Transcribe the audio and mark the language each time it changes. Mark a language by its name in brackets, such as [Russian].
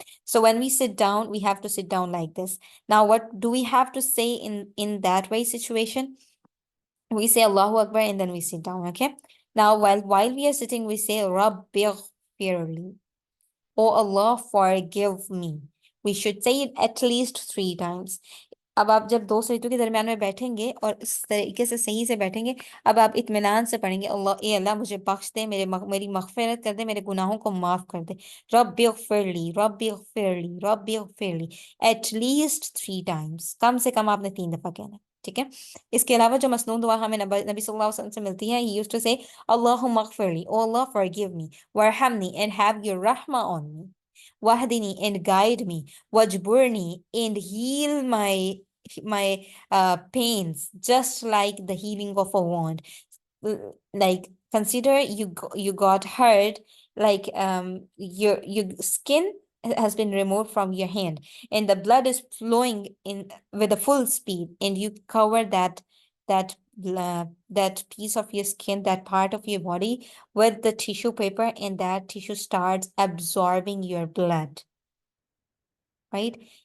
[English] So when we sit down, we have to sit down like this. Now, what do we have to say in that way situation? We say Allahu Akbar and then we sit down, okay? Now, while we are sitting, we say Rabbighfirli. Oh Allah, forgive me. We should say it at least 3 times. [Hindi] अब आप जब दो सजदों के दरमियान में बैठेंगे और इस तरीके से सही से बैठेंगे, अब आप इत्मीनान से पढ़ेंगे अल्लाह ए अल्लाह मुझे बख्श दे, मेरी मगफिरत कर दे, मेरे गुनाहों को माफ कर दे. [Arabic] रब्बिगफिरली रब्बिगफिरली रब्बिगफिरली [English] At least 3 times. [Hindi] कम से कम आपने 3 दफा कहना है. ठीक है. इसके अलावा जो मसनून दुआ हमें नबी सल्लल्लाहु अलैहि वसल्लम से मिलती है, [English] He used to say अल्लाहुम्मा गफिरली, O Allah forgive me, वरहमनी एंड हैव योर रहमा on me, wahdini and guide me, wajburni and heal my pains, just like the healing of a wound. Like consider you got hurt, like your skin has been removed from your hand and the blood is flowing in with a full speed, and you cover that that piece of your skin, that part of your body, with the tissue paper, and that tissue starts absorbing your blood, right?